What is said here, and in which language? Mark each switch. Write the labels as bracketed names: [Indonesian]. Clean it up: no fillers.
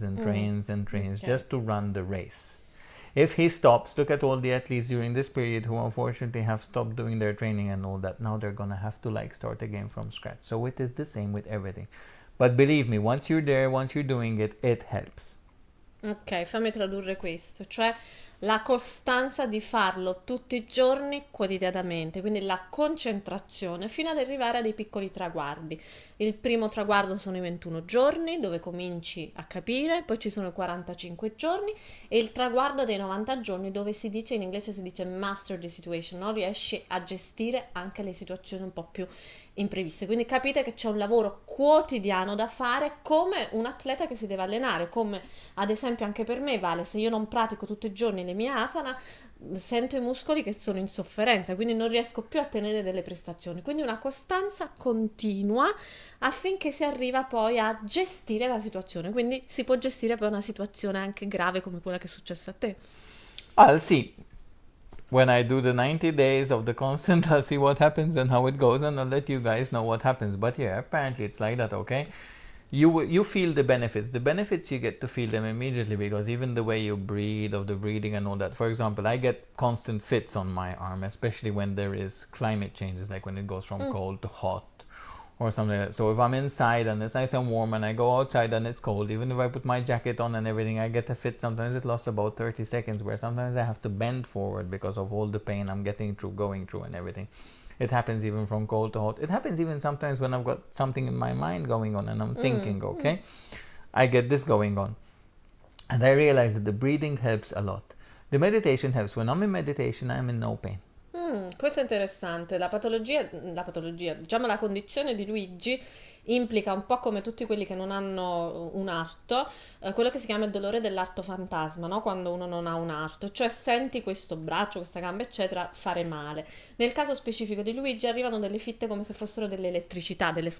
[English] Okay. just to run the race. If he stops, look at all the athletes during this period who unfortunately have stopped doing their training and all that. Now they're going to have to like start again from scratch. So it is the same with everything. But believe me, once you're there, once you're doing it, it helps. [Italian] Ok, fammi tradurre questo, cioè la costanza di farlo tutti i giorni quotidianamente, quindi la concentrazione fino ad arrivare a dei piccoli traguardi. Il primo traguardo sono i 21 giorni dove cominci a capire, poi ci sono i 45 giorni e il traguardo dei 90 giorni dove si dice, in inglese si dice [English] master the situation, [Italian] no? Riesci a gestire anche le situazioni un po' più impreviste. Quindi capite che c'è un lavoro quotidiano da fare come un atleta che si deve allenare, come ad esempio anche per me vale, se io non pratico tutti i giorni le mie asana, sento i muscoli che sono in sofferenza, quindi non riesco più a tenere delle prestazioni. Quindi una costanza continua affinché si arriva poi a gestire la situazione. Quindi si può gestire poi una situazione anche grave come quella che è successa a te. [English] I'll see. When I do the 90 days of the constant, I'll see what happens and how it goes, and I'll let you guys know what happens. But yeah, apparently it's like that, okay? You feel the benefits. The benefits you get to feel them immediately because even the way you breathe, of the breathing and all that. For example, I get constant fits on my arm, especially when there is climate changes, like when it goes from cold to hot or something like that. So if I'm inside and it's nice and warm and I go outside and it's cold, even if I put my jacket on and everything, I get a fit. Sometimes it lasts about 30 seconds where sometimes I have to bend forward because of all the pain I'm going through and everything. It happens even from cold to hot. It happens even sometimes when I've got something in my mind going on and I'm thinking, okay, I get this going on. And I realize that the breathing helps a lot. The meditation helps. When I'm in meditation, I'm in no pain. [Italian] Questo è interessante. La patologia, diciamo la condizione di Luigi implica un po' come tutti quelli che non hanno un arto, quello che si chiama il dolore dell'arto fantasma, no? Quando uno non ha un arto, cioè senti questo braccio, questa gamba, eccetera, fare male. Nel caso specifico di Luigi arrivano delle fitte come se fossero delle elettricità, delle